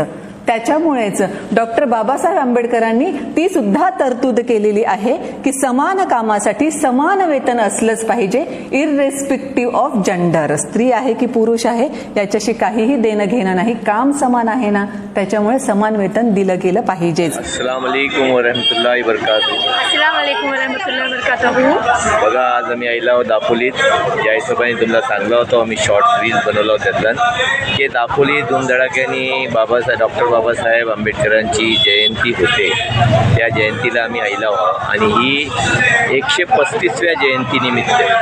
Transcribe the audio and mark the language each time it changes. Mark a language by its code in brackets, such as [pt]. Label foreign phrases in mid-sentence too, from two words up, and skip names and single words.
[mr] त्याच्यामुळेच डॉक्टर बाबासाहेब आंबेडकरांनी ती सुद्धा तरतूद केलेली आहे की समान कामासाठी समान वेतन असलंच पाहिजे, [en] irrespective of gender. [mr] स्त्री आहे की पुरुष आहे याच्याशी काहीही देणं घेणं नाही, काम समान आहे ना, त्याच्यामुळे समान वेतन दिलं गेलं पाहिजेच. [ar] السلام عليكم ورحمة الله وبركاته. السلام عليكم ورحمة الله وبركاته. [mr] बघा, आज आम्ही आयला आहोत दापोलीत. ज्या हिशोबाने तुम्हाला सांगला होतो आम्ही [en] short reels [mr] बनवला होता त्यातलं की दापोली धूमधडाक्याने डॉक्टर बाबासाहेब आंबेडकरांची जयंती होते. त्या जयंतीला आम्ही आयला आहोत आणि ही 135व्या जयंतीनिमित्त.